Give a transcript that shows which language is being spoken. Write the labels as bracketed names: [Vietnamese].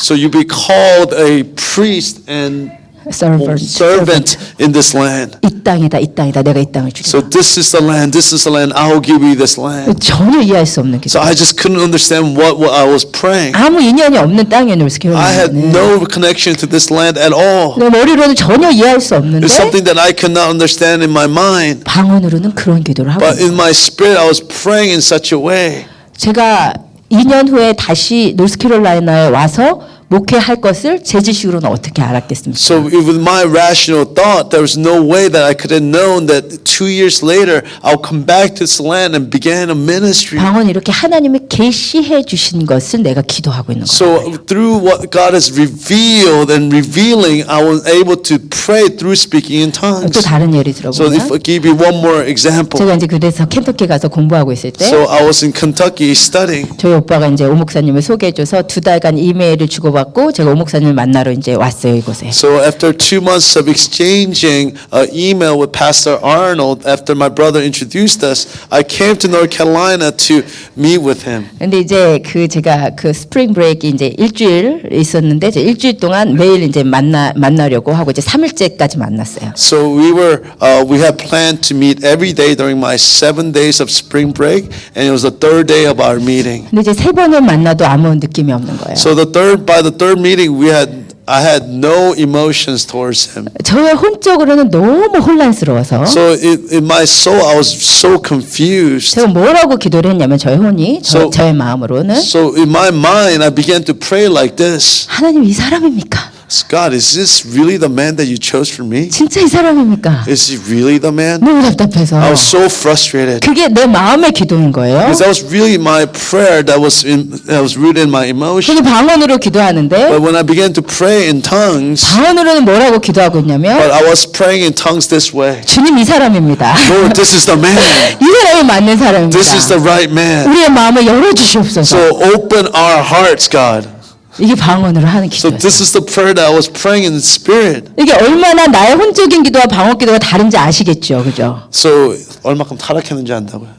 [English] So you be called a priest and servant in this land. [Korean] 이 땅이다, 이 땅이다. 내가 이 땅을 주리라. [English] So this is the land, this is the land, I will give you this land. [Korean] 전혀 이해할 수 없는 기도. [English] So I just couldn't understand what I was praying. [Korean] 아무 인연이 없는 땅이에요, [English] I had [Korean] 노스캐롤라이나는. [English] no connection to this land at all. [Korean] 내 머리로는 전혀 이해할 수 없는데 [English] It's something that I could not understand in my mind. [Korean] 방언으로는 그런 기도를 하고 [English] But [Korean] 있어요. [English] in my spirit, I was praying in such a way. [Korean] 제가 2년 후에 다시 노스캐롤라이나에 와서 목회할 것을 제 지식으로는 어떻게 알았겠습니까? [English] So with my rational thought, there was no way that I could have known that 2 years later, I'll come back to this land and began a ministry. [Korean] 방언 이렇게 하나님이 계시해 주신 것을 내가 기도하고 있는 거예요. [English] So through what God has revealed and revealing, I was able to pray through speaking in tongues. [Korean] 또 다른 예를 [English] So if I [Korean] 들어보면 [English] give you one more example. [Korean] 제가 이제 그래서 켄터키 가서 공부하고 있을 때 [English] So I was in Kentucky studying. [Korean] 저희 오빠가 이제 오 목사님을 소개해줘서 2달간 이메일을 주고받고 제가 오 목사님을 만나러 이제 왔어요 이곳에. [English] So after 2 months of exchanging an email with Pastor Arnold, after my brother introduced us, I came to North Carolina to meet with him. [Korean] 근데 이제 제가 스프링 브레이크 이제 일주일 있었는데 이제 일주일 동안 매일 이제 만나려고 하고 이제 3일째까지 만났어요. [English] So we had planned to meet every day during my 7 days of spring break, and it was the third day of our meeting. [Korean] 근데 이제 3번을 만나도 아무 느낌이 없는 거예요. [English] So by the third meeting, I had no emotions towards him. [Korean] 저의 혼적으로는 너무 혼란스러워서 [English] So in my soul, I was so confused. [Korean] 제가 뭐라고 기도를 했냐면 저의 혼이 저의 마음으로는 [English] So in my mind, I began to pray like this. [Korean] 하나님 이 사람입니까? [English] God, is this really the man that you chose for me? [Korean] 진짜 이 사람입니까? [English] Is he really the man? [Korean] 너무 답답해서 [English] I was so frustrated. [Korean] 그게 내 마음의 기도인 거예요. [English] Because that was really my prayer that was rooted in my emotion. [Korean] 그게 방언으로 기도하는데 [English] But when I began to pray in tongues, [Korean] 방언으로는 뭐라고 기도하고 있냐면 [English] but I was praying in tongues this way. [Korean] 주님 이 사람입니다. [English] Lord, this is the man. [Korean] 이 사람이 맞는 사람입니다. [English] This is the right man. [Korean] 우리의 마음을 열어주시옵소서. [English] So open our hearts, God. [Korean] 이게 방언으로 하는 [English] So [Korean] 기도예요. [English] this is the prayer that I was praying in the spirit. [Korean] 이게 얼마나 나의 혼적인 기도와 방언 기도가 다른지 아시겠죠, 그죠? So 얼마큼 타락했는지 안다고요.